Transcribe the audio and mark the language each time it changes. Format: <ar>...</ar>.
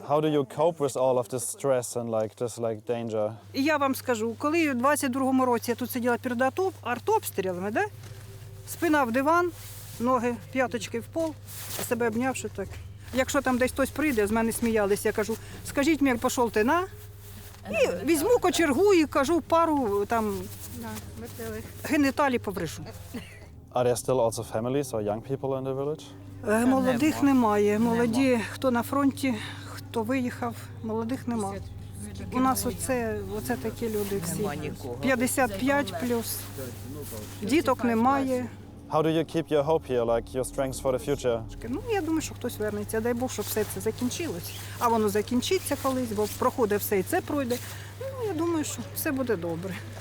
<en>How do you cope with all of this stress and this danger?</en> <uk>І я вам скажу, коли в 22-му році я тут сиділа перед артобстрілами, да? Спина в диван, ноги, п'яточки в пол, а себе обнявши так. Якщо там десь хтось прийде, з мене сміялись, я кажу, скажіть мені, пішов ти на, і візьму кочергу і кажу пару там геніталій побришу.</uk> <en>Are there still also families or young people in the village?</en> <uk>Молодих немає. Молоді, хто на фронті, хто виїхав, молодих немає. У нас оце такі люди всі. 55 плюс. Діток немає.</uk> <en>How do you keep your hope here, like your strength for the future?</en> <uk>Ну, я думаю, що хтось вернеться. Дай Бог, щоб все це закінчилось. А воно закінчиться колись, бо проходить все і це пройде. Ну, я думаю, що все буде добре.</uk>